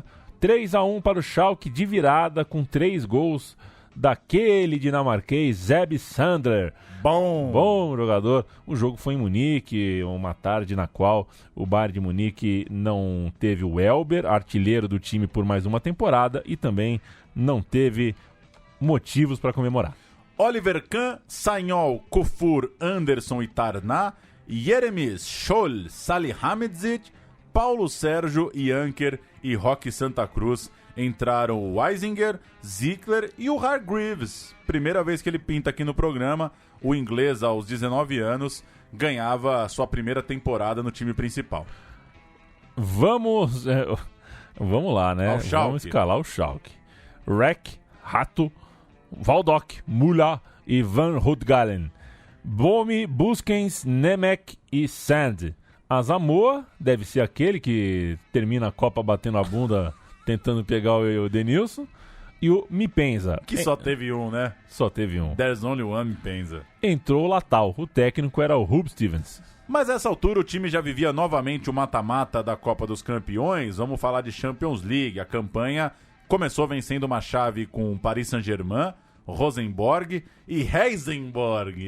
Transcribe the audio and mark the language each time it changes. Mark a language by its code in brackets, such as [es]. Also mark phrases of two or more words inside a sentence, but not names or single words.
[pt] 3-1 para o Schalke de virada com 3 gols daquele dinamarquês Zeb Sandler. Bom jogador. O jogo foi em Munique, uma tarde na qual o Bayern de Munique não teve o Elber, artilheiro do time por mais uma temporada, e também não teve motivos para comemorar. Oliver Kahn, Sagnol, Kofur, Anderson e Tarná, Jeremies, Scholl, Salihamidzic, Paulo Sérgio, Janker e Roque Santa Cruz. Entraram o Weisinger, Zickler e o Hargreaves. Primeira vez que ele pinta aqui no programa, o inglês, aos 19 anos, ganhava a sua primeira temporada no time principal. Vamos lá, né? Vamos escalar o Schalke. Reck, Rato, Waldock, Müller e Van Rutgalen. Bomi, Buskens, Nemec e Sand. A Zamoa deve ser aquele que termina a Copa batendo a bunda tentando pegar o Denilson. E o Mipenza. Que só teve um, né? Só teve um. [en] There's only one Mipenza. [pt] Entrou o Latal. O técnico era o Hub Stevens. Mas nessa altura o time já vivia novamente o mata-mata da Copa dos Campeões. Vamos falar de Champions League. A campanha começou vencendo uma chave com o Paris Saint-Germain, Rosenborg e Heisenborg.